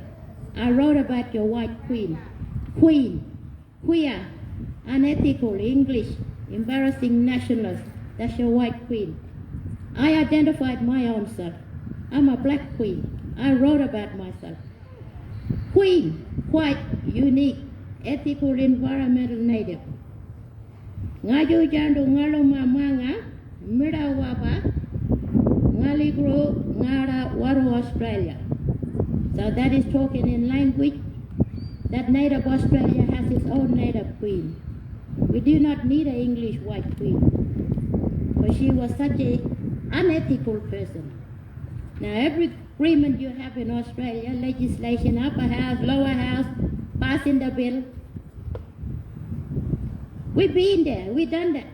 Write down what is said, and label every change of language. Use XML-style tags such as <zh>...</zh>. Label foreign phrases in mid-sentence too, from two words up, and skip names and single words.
<en>I wrote about your white queen. Queer, unethical, English, embarrassing nationalist. That's your white queen. I identified my own self. I'm a black queen. I wrote about myself. Queen, white, unique, ethical, environmental, native. Ngaju jandu ngaluma manga, mirawaba, ngaligro ngara waru Australia. So that is talking in language that native Australia has its own native queen. We do not need an English white queen, but she was such an unethical person. Now every agreement you have in Australia, legislation, upper house, lower house, passing the bill, we've been there, we've done that.</en>